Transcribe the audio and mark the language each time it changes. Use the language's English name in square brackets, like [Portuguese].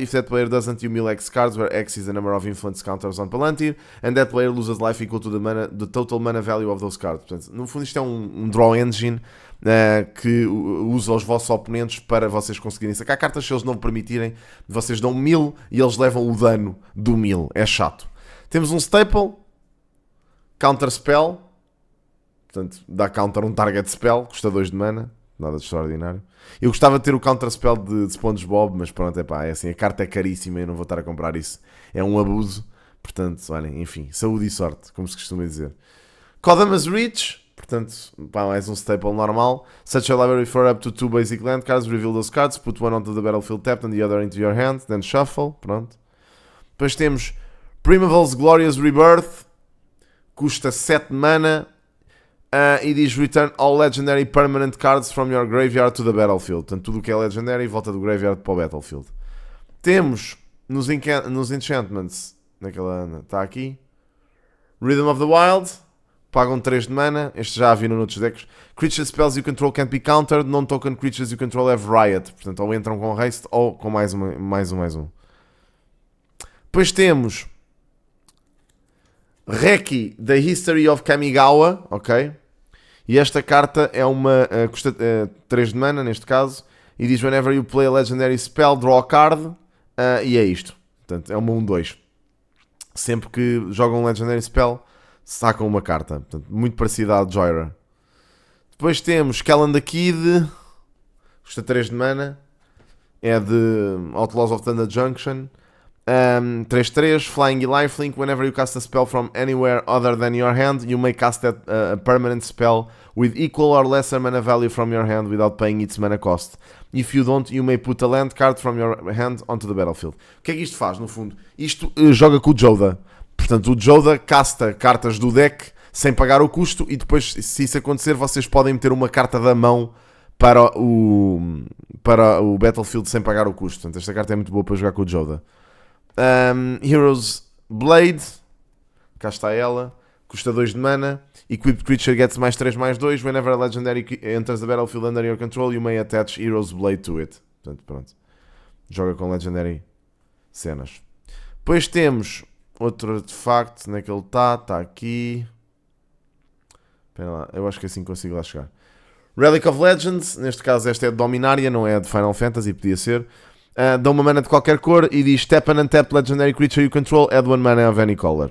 [English] If that player doesn't, you mill X cards, where X is the number of influence counters on Palantir, and that player loses life equal to the total mana value of those cards. [Portuguese] Portanto, no fundo isto é um draw engine que usa os vossos oponentes para vocês conseguirem sacar cartas. Se eles não permitirem, vocês dão 1000 e eles levam o dano do 1000. É chato. Temos um staple, counter spell, portanto dá counter um target spell, custa 2 de mana, nada de extraordinário. Eu gostava de ter o counter spell de SpongeBob, mas pronto, é assim, a carta é caríssima e eu não vou estar a comprar isso. É um abuso. Portanto, olhem, enfim, saúde e sorte, como se costuma dizer. Kodamas Reach, portanto, mais um staple normal. [English] Such a library for up to 2 basic land cards, reveal those cards, put one onto the battlefield tapped and the other into your hand, then shuffle, [Portuguese] pronto. Depois temos [English] Primeval's Glorious Rebirth, [Portuguese] custa 7 mana e diz [English] return all legendary permanent cards from your graveyard to the battlefield. [Portuguese] Portanto, tudo o que é legendary volta do graveyard para o battlefield. Temos nos enchantments, naquela está aqui, Rhythm of the Wild, pagam 3 de mana, este já viram noutros decks. [English] Creature spells you control can't be countered, non-token creatures you control have riot. [Portuguese] Portanto, ou entram com haste ou com mais um. Depois temos Reki, The History of Kamigawa, ok? E esta carta é uma, custa 3 de mana neste caso, e diz [English] whenever you play a legendary spell, draw a card, [Portuguese] e é isto. Portanto, é uma 1-2. Sempre que jogam um legendary spell, sacam uma carta. Portanto, muito parecida à Joyra. Depois temos Calendar Kid, custa 3 de mana, é de Outlaws of Thunder Junction. 3-3, Flying e Lifelink. [English] Whenever you cast a spell from anywhere other than your hand, you may cast a permanent spell with equal or lesser mana value from your hand without paying its mana cost. If you don't, you may put a land card from your hand onto the battlefield. [Portuguese] O que é que isto faz, no fundo? Isto joga com o Joda. Portanto, o Joda casta cartas do deck sem pagar o custo e depois, se isso acontecer, vocês podem meter uma carta da mão para o battlefield sem pagar o custo. Portanto, esta carta é muito boa para jogar com o Joda. Heroes Blade, cá está ela, custa 2 de mana. [English] Equipped creature gets [Portuguese] mais [English] 3/2. Whenever a legendary enters the battlefield under your control, you may attach Heroes Blade to it. [Portuguese] Portanto, pronto, joga com legendary cenas. Depois temos outro artefacto, onde é que ele está aqui. Espera lá, eu acho que assim consigo lá chegar. Relic of Legends, neste caso esta é de Dominária, não é de Final Fantasy, podia ser. Dá uma mana de qualquer cor e diz [English] tap and untap legendary creature you control, add 1 mana of any color.